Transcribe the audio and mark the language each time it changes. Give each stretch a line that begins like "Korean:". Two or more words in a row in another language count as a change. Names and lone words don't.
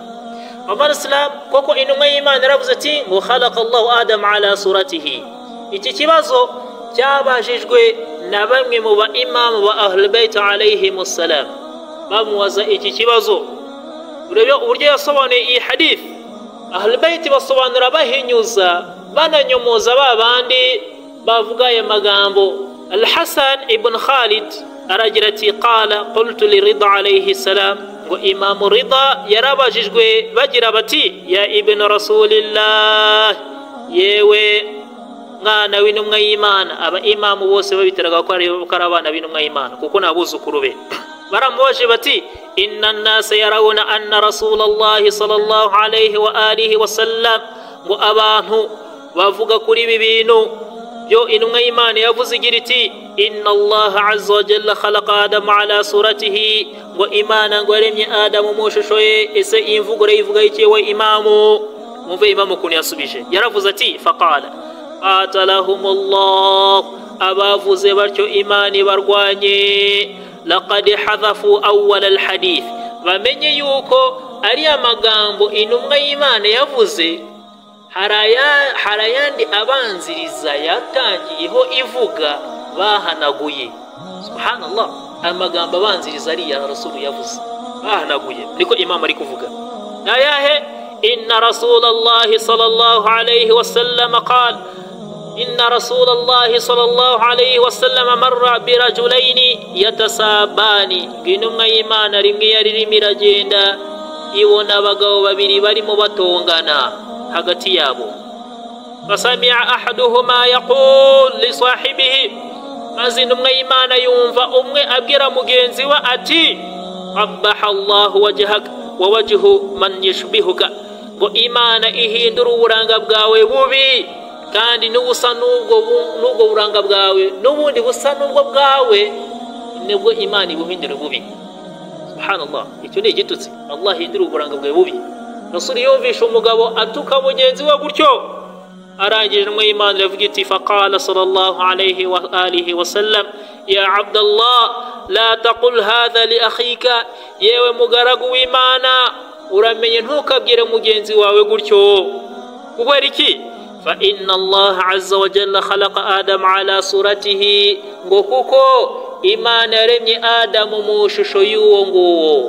Kinyarwanda: Abana Islam, koko intumwa y'Imana yaravuze ati ngo
Arabic: خلق الله آدم على صورته.
Kinyarwanda: Iki kibazo cyabajijwe na bamwe mu ba imam ba
Arabic: أهل البيت عليهم السلام.
Kinyarwanda: Bamuwaza iki kibazo, urebe uburyo yasobanuye iyi hadith. Ahlul Bayt basobanura bahinyuza, bananyomoza babandi bavuga aya magambo. Al-Hasan ibn Khalid aragira ati
Arabic: قال قلت للرضا عليه السلام,
Kinyarwanda: ngo Imam Ridha yarabajijwe bagira bati
Arabic: يا ابن رسول الله,
Kinyarwanda: yewe mwana w'intumwa y'Imana. Aba imamu bose babiteraga ko ari abana b'intumwa y'Imana kuko nabuzukuru be. Baramubaje bati
Arabic: إن الناس يروون أن رسول الله صلى الله عليه وآله وسلم,
Kinyarwanda: ngo abantu bavuga kuri ibi bintu byo intumwa y'Imana yavuze igira iti
Arabic: إن الله عز وجل خلق آدم على صورته,
Kinyarwanda: ngo Imana ngo yaremye Adamu mu shusho ye. Ese imvugo ivuga iki we imamu? Mumve imamu kuntu yasubije, yaravuze ati
Arabic: فقال قاتلهم الله,
Kinyarwanda: abavuze batyo Imana barwanye.
Arabic: لقد حذفوا أول الحديث,
Kinyarwanda: bamenye yuko ari amagambo intumwa y'Imana yavuze harayandi abanziriza yatangiyeho ivuga bahanaguye. Subhanallah, amagambo abanziriza ari ya Rasul yavuze bahanaguye. Niko imam ari kuvuga ayahe
Arabic: إن رسول الله صلى الله عليه وسلم قال إن رسول الله صلى الله عليه وسلم مر برجلين يتسابان.
Kinyarwanda: Intumwa y'Imana rimwe yaririmo iragenda ibona abagabo babiri barimo batongana hagati yabo.
Arabic: فسمع أحدهما يقول لصاحبه,
Kinyarwanda: maze intumwa y'Imana yumva umwe abwira mugenzi we ati
Arabic: قبح الله وجهك ووجه من يشبهك,
Kinyarwanda: ngo Imana ihindura uburanga bwawe bubi kandi n'ubusa n'ubwo buranga bwawe n'ubundi busa n'ubwo bwawe, nibwo Imana ibuhindura bubi. Subhanallah, icyo ni igitutsi. Allah hindura uburanga bwawe bubi. Rasul yumvisha umugabo atuka mugenzi we gutyo, arangije intumwa y'Imana iravuga iti
Arabic: فقال صلى الله عليه وآله وسلم يا عبد الله لا تقل هذا لأخيك,
Kinyarwanda: yewe mugaragu w'Imana uramenye ntukabwire mugenzi wawe gutyo. kubera iki?
Arabic: فإن الله عز وجل خلق آدم على صورته,
Kinyarwanda: ngo kuko Imana yaremye Adamu mu shusho y'uwo nguwo.